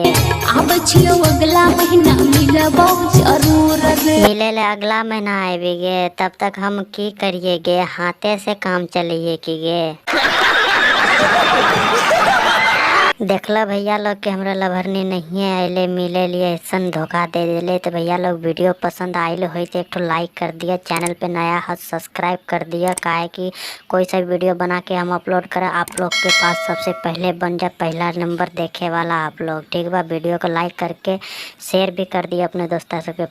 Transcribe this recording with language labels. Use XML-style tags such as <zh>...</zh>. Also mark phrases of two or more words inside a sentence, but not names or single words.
<mag>अब छियो अगला महीना मिलबो जरूर रे। मिले ले अगला महीना आबी गे, तब तक हम की करिए गे, हाथे से काम चलिए की गे। देखला भैया लोग के हमरा लभरनी नहीं आइले मिले लिए, ऐसा धोखा दे दिले। तो भैया लोग वीडियो पसंद आइल हो तो एक लाइक कर दिया, चैनल पे नया है सब्सक्राइब कर दिया। काहे कि कोई सा वीडियो बना के हम अपलोड करें आप लोग के पास सबसे पहले बन जाए, पहला नंबर देखे वाला आप लोग। ठीक बा, वीडियो को लाइक करके शेयर भी कर दिया अपने दोस्तों सबके पास।</mag>